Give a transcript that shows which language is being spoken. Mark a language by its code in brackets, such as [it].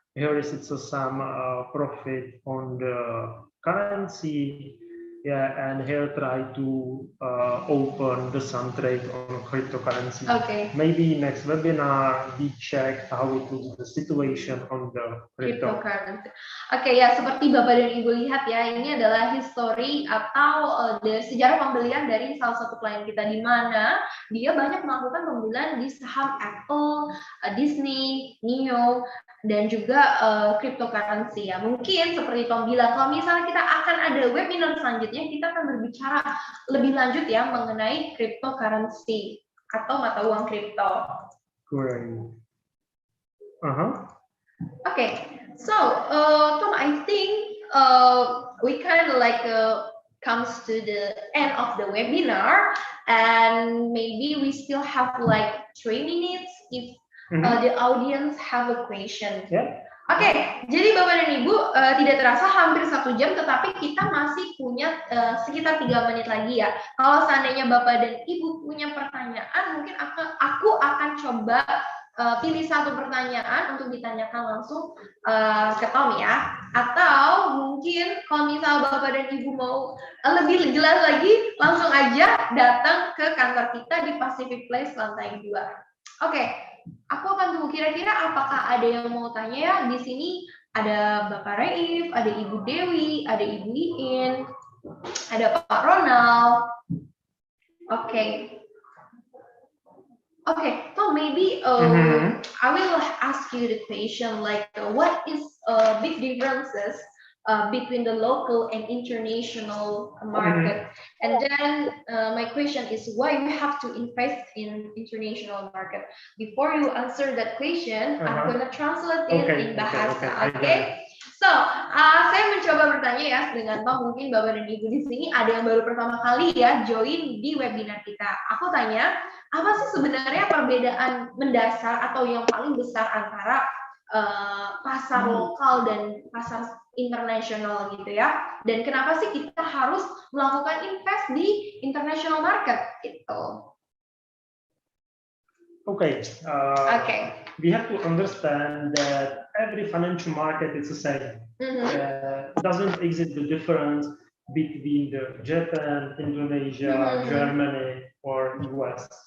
[en] Here is it's some profit on the currency. Yeah, and here try to open the some trade on cryptocurrency. Okay. Maybe next webinar we check how it looks the situation on the cryptocurrency. [id] Oke, ya seperti Bapak dan Ibu lihat ya, ini adalah history atau sejarah pembelian dari salah satu klien kita di mana dia banyak melakukan pembelian di saham Apple, Disney, Neo, dan juga cryptocurrency ya. Mungkin seperti Tom bilang, kalau misalnya kita akan ada webinar selanjutnya, kita akan berbicara lebih lanjut ya mengenai cryptocurrency atau mata uang kripto. [en] Great. Okay, so Tom, I think we kind of like comes to the end of the webinar, and maybe we still have like 3 minutes if the audience have a question. [id] Oke, jadi Bapak dan Ibu tidak terasa hampir 1 jam, tetapi kita masih punya sekitar 3 menit lagi ya. Kalau seandainya Bapak dan Ibu punya pertanyaan, mungkin aku akan coba pilih satu pertanyaan untuk ditanyakan langsung ke Tom ya. Atau mungkin kalau misal Bapak dan Ibu mau lebih jelas lagi, langsung aja datang ke kantor kita di Pacific Place lantai 2. Oke. Aku akan tunggu kira-kira apakah ada yang mau tanya ya. Di sini ada Bapak Raif, ada Ibu Dewi, ada Ibu Iin, ada Pak Ronald. [en] Okay, so maybe I will ask you the question like what is big differences between the local and international market, and then my question is why we have to invest in international market. Before you answer that question, I'm gonna translate it in bahasa. Okay? [id] So saya mencoba bertanya ya dengan Tom, mungkin Bapak dan Ibu di sini ada yang baru pertama kali ya join di webinar kita. Aku tanya, apa sih sebenarnya perbedaan mendasar atau yang paling besar antara pasar lokal dan pasar internasional gitu ya, dan kenapa sih kita harus melakukan invest di international market gitu? [en] Okay. We have to understand that every financial market is the same. Doesn't exist the difference between the Japan, Indonesia, Germany, or US.